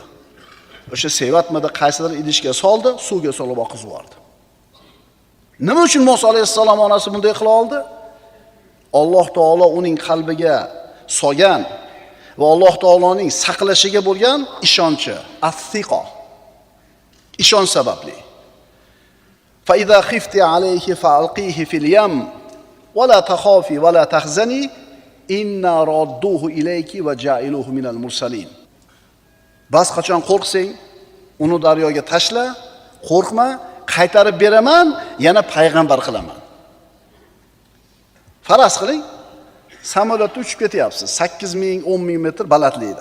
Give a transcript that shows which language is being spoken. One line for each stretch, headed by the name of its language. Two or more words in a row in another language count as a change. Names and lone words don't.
Uzbek: O'sha sevatmada qaysidir idishga soldi, suvga solib oqizib yubordi. Nima uchun Musa alayhissalom onasi bunday qila oldi? Alloh taolo uning qalbiga solgan va Alloh taoloning saqlashiga bo'lgan ishonchi, as-siqa. Ishonch sababli.
Arabic: فإذا خفت عليه فألقيه في اليم ولا تخافي ولا تحزني إنا رادوه إليك وجاعلوه من المرسلين.
Uzbek: Bas qachon qo'rqsang, uni daryoga tashla, qo'rqma, qaytarib beraman, yana payg'ambar qilaman. Faraz qiling, samolyotda uchib ketyapsiz, 8000, 10000 metr balandlikda.